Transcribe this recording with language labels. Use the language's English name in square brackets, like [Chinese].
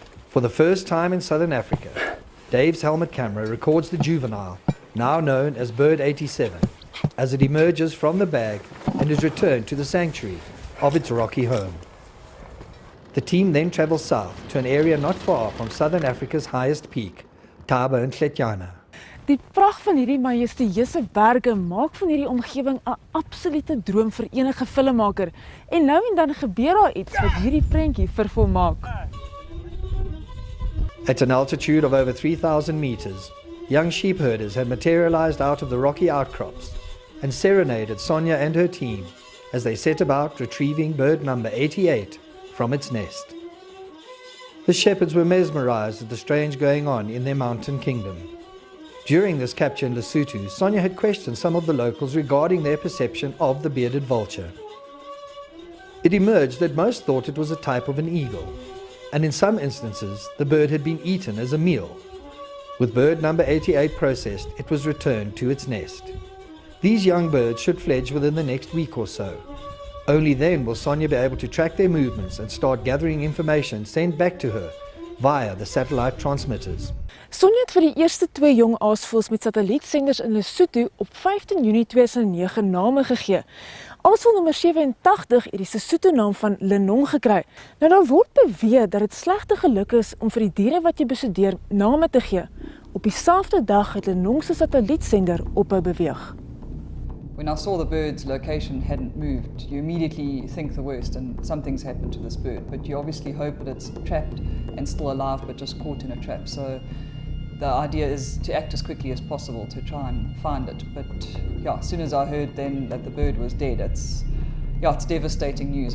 [English] For the first time in southern Africa, Dave's helmet camera records the juvenile, now known as Bird 87, as it emerges from the bag and is returned to the sanctuary of its rocky home. The team then travels south to an area not far from southern Africa's highest peak, Thaba in Tletyana. [Afrikaans] Die pragt van hierdie majestueuse berge maak van hierdie omgewing 'n absolute droom vir enige filmmaker. En nou en dan gebeur daar iets wat hierdie prentjie vervolmaak. [English] At an altitude of over 3,000 meters, young sheep herders had materialized out of the rocky outcrops and serenaded Sonja and her team as they set about retrieving bird number 88 from its nest. The shepherds were mesmerized at the strange going on in their mountain kingdom. During this capture in Lesotho, Sonja had questioned some of the locals regarding their perception of the bearded vulture. It emerged that most thought it was a type of an eagle, and in some instances the bird had been eaten as a meal. With bird number 88 processed, it was returned to its nest. These young birds should fledge within the next week or so. Only then will Sonja be able to track their movements and start gathering information sent back to her via the satellite transmitters. [Afrikaans] Sonja het vir die eerste 2 jong aasvoëls met satellietsenders in Lesotho op 15 Junie 2009 name gegee. Aasvoël nommer 87 het die Sesotho naam van Lennon gekry. Nou daar word beweer dat dit slegte geluk is om vir die diere wat jy bestudeer name te gee. Op dieselfde dag het Lennon se satellietsender ophou beweeg. [English] When I saw the bird's location hadn't moved, you immediately think the worst and something's happened to this bird. But you obviously hope that it's trapped and still alive but just caught in a trap. So the idea is to act as quickly as possible to try and find it. But yeah, as soon as I heard then that the bird was dead, it's devastating news.